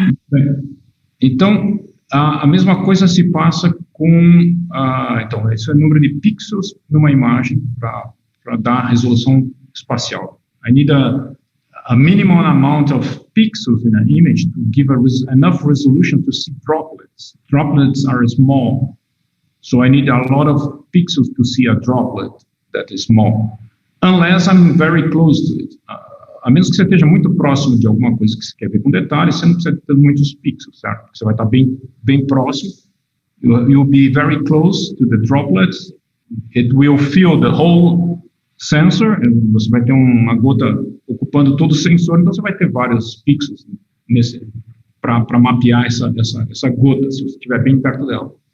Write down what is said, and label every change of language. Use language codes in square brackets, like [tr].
[pt] Bem, então, a mesma coisa se passa com... então, esse é o número de pixels numa imagem para dar resolução espacial. [en] I need a minimum amount of pixels in an image to give enough resolution to see droplets. Droplets are small, so I need a lot of pixels to see a droplet that is small, unless I'm very close to it. [pt] A menos que você esteja muito próximo de alguma coisa que você quer ver com detalhes, você não precisa ter muitos pixels, certo? Você vai estar bem próximo. [en] You'll be very close to the droplets. It will fill the whole sensor. [pt] Você vai ter uma gota ocupando todo o sensor, então você vai ter vários pixels para mapear essa gota, se você estiver bem perto dela.